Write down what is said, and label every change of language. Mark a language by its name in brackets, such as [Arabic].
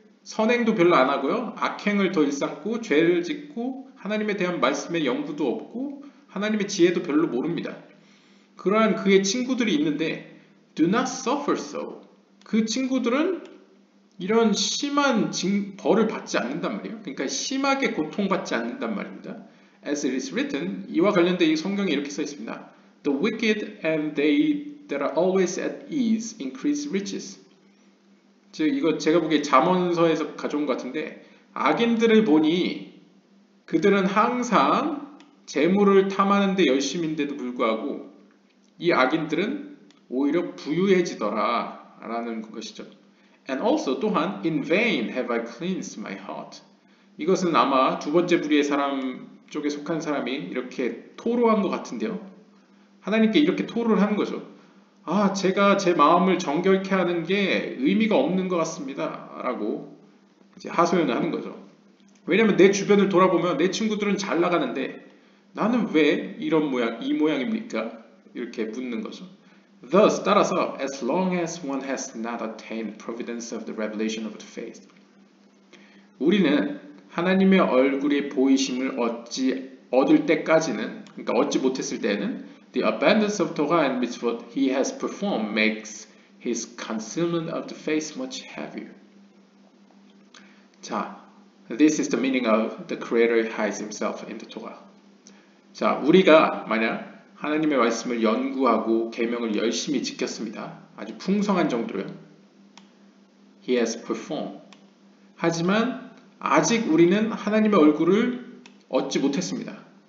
[Korean] 선행도 별로 안 하고요. 악행을 더 일삼고 죄를 짓고 하나님에 대한 말씀의 연구도 없고 하나님의 지혜도 별로 모릅니다. 그러한 그의 친구들이 있는데 [English] do not suffer so. [Korean] 그 친구들은 이런 심한 벌을 받지 않는단 말이에요. 그러니까 심하게 고통받지 않는단 말입니다. [English] As it is written, [Korean] 이와 관련된 이 성경에 이렇게 써 있습니다. [English] The wicked and they that are always at ease increase riches. [Korean] 즉 이거 제가 보기에 잠언서에서 가져온 것 같은데 악인들을 보니 그들은 항상 재물을 탐하는 데 열심인데도 불구하고 이 악인들은 오히려 부유해지더라 라는 것이죠. [English] And also [Korean] 또한 [English] in vain have I cleansed my heart. [Korean] 이것은 아마 두 번째 부류의 사람 쪽에 속한 사람이 이렇게 토로한 것 같은데요. 하나님께 이렇게 토로를 하는 거죠. 아, 제가 제 마음을 정결케 하는 게 의미가 없는 것 같습니다. 라고 이제 하소연을 하는 거죠. 왜냐면 내 주변을 돌아보면 내 친구들은 잘 나가는데 나는 왜 이런 모양, 이 모양입니까? 이렇게 묻는 거죠. [English] Thus, [Korean] 따라서, [English] as long as one has not attained providence of the revelation of the faith. [Korean] 우리는 하나님의 얼굴의 보이심을 얻을 때까지는, 그러니까 얻지 못했을 때는 [English] the abundance of Torah and mitzvot he has performed makes his concealment of the face much heavier. 자, this is the meaning of the Creator hides himself in the Torah. [Korean] 자, 우리가 만약 하나님의 말씀을 연구하고 계명을 열심히 지켰습니다. 아주 풍성한 정도로요. [English] He has performed. [Korean] 하지만 아직 우리는 하나님의 얼굴을 얻지 못했습니다.